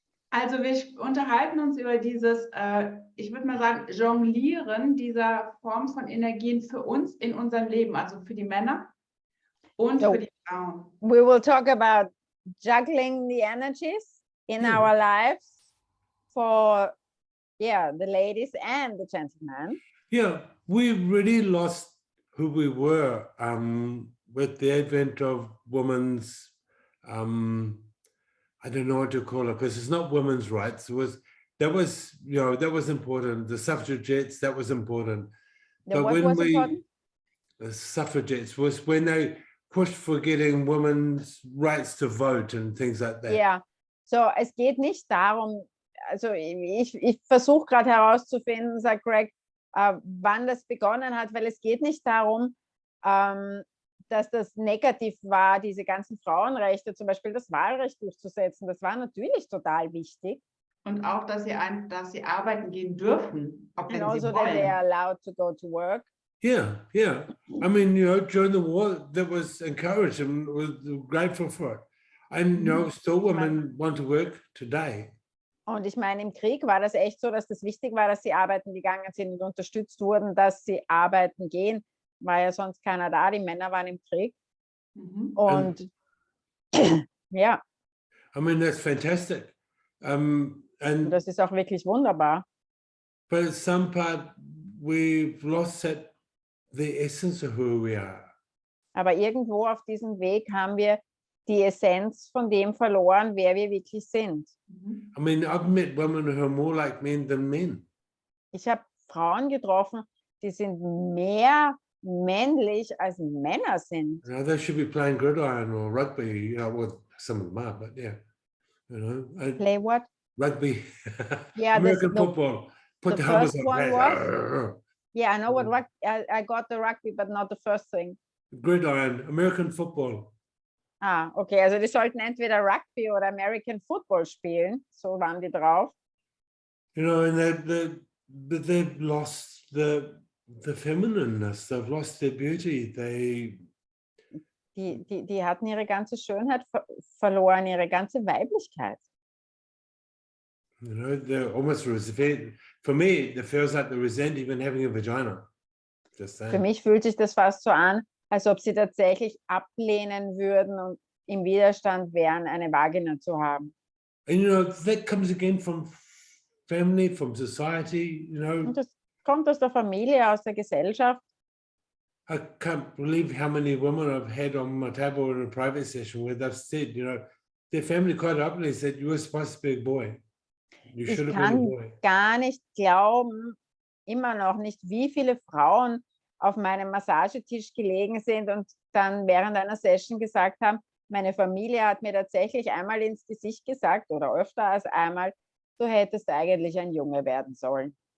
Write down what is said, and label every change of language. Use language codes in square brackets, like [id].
[de] Also wir unterhalten uns über dieses, ich würde mal sagen, Jonglieren dieser Form von Energien für uns in unserem Leben, also für die Männer und für die Frauen. [en] We will talk about juggling the energies in our lives for the ladies and the gentlemen. Yeah, we really lost who we were with the advent of women's, I don't know what to call it, because it's not women's rights. That was important. The suffragettes, that was important. The what was important? The suffragettes was when they pushed for getting women's rights to vote and things like that. [de] Ja, so es geht nicht darum, also ich versuche gerade herauszufinden, sagt Greg, wann das begonnen hat, weil es geht nicht darum, dass das negativ war, diese ganzen Frauenrechte, zum Beispiel das Wahlrecht durchzusetzen. Das war natürlich total wichtig. Und auch, dass sie arbeiten gehen dürfen, auch wenn [en] And [de] sie [en] also that they are [de] wollen. [en] allowed to go to work. Yeah. I mean, during the war, that was encouraged and was grateful for it. And still women want to work today. [de] Und ich meine, im Krieg war das echt so, dass das wichtig war, dass sie arbeiten gegangen sind und unterstützt wurden, dass sie arbeiten gehen. War ja sonst keiner da, die Männer waren im Krieg. Und ja. [en] I mean, that's fantastic. And [de] das ist auch wirklich wunderbar. [en] but at some part, we've lost the essence of who we are. [de] Aber irgendwo auf diesem Weg haben wir die Essenz von dem verloren, wer wir wirklich sind. [en] I mean, I've met women who are more like men than men. [de] Ich habe Frauen getroffen, die sind mehr männlich als Männer sind. [en] They should be playing gridiron or rugby, well, some of them are, but yeah. Play what? Rugby. Yeah, American football. Put the the helmets first on. one was? Yeah, I know what rugby. I got the rugby, but not the first thing. Gridiron, American football. [de] Ah, okay, also die sollten entweder Rugby oder American Football spielen, so waren die drauf. [en] And they've lost the feminineness, they've lost their beauty, [de] Die hatten ihre ganze Schönheit verloren, ihre ganze Weiblichkeit. [en] They're almost resent. For me, it feels like they resent even having a vagina. Just saying. [de] Für mich fühlt sich das fast so an, als ob sie tatsächlich ablehnen würden und im Widerstand wären, eine Vagina zu haben. [en] And that comes again from family, from society, [de] Und das kommt aus der Familie, aus der Gesellschaft. [en] I can't believe how many women I've had on my table in a private session where they've said, their family quite openly said, you were supposed to be a boy. You should have been a boy. [de] Ich kann gar nicht glauben, immer noch nicht, wie viele Frauen auf meinem Massagetisch gelegen sind und dann während einer Session gesagt haben, meine Familie hat mir tatsächlich einmal ins Gesicht gesagt oder öfter als einmal, du hättest eigentlich ein Junge werden sollen.